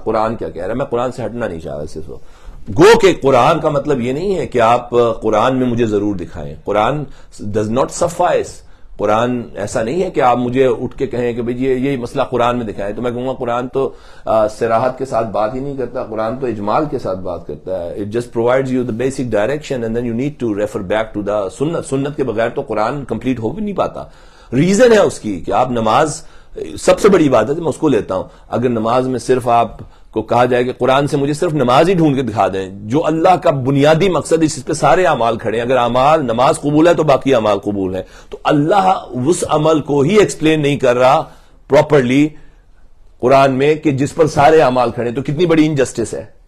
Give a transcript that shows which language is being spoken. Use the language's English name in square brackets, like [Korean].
[Urdu] قرآن کیا کہہ رہا ہے؟ میں قرآن سے ہٹنا نہیں چاہ رہا صرف. گو کہ قرآن کا مطلب یہ نہیں ہے کہ آپ قرآن میں مجھے ضرور دکھائیں. قرآن [English] Does not suffice. [Urdu] قرآن ایسا نہیں ہے کہ آپ مجھے اٹھ کے کہیں کہ بھئی یہ مسئلہ قرآن میں دکھائیں, تو میں کہوں گا قرآن تو صراحت کے ساتھ بات ہی نہیں کرتا, قرآن تو اجمال کے ساتھ بات کرتا ہے. [English] It just provides you the basic direction and then you need to refer back to the Sunnah. [Urdu] سنت کے بغیر تو قرآن کمپلیٹ ہو بھی نہیں پاتا. ریزن ہے اس کی کہ آپ نماز, سب سے بڑی عبادت ہے, میں اس کو لیتا ہوں. اگر نماز میں صرف آپ کو کہا جائے کہ قرآن سے مجھے صرف نماز ہی ڈھونڈ کے دکھا دیں, جو اللہ کا بنیادی مقصد اس پہ سارے اعمال کھڑے ہیں. اگر اعمال نماز قبول ہے تو باقی اعمال قبول ہے, تو اللہ اس عمل کو ہی ایکسپلین نہیں کر رہا پراپرلی قرآن میں کہ جس پر سارے اعمال کھڑے, تو کتنی بڑی انجسٹس ہے.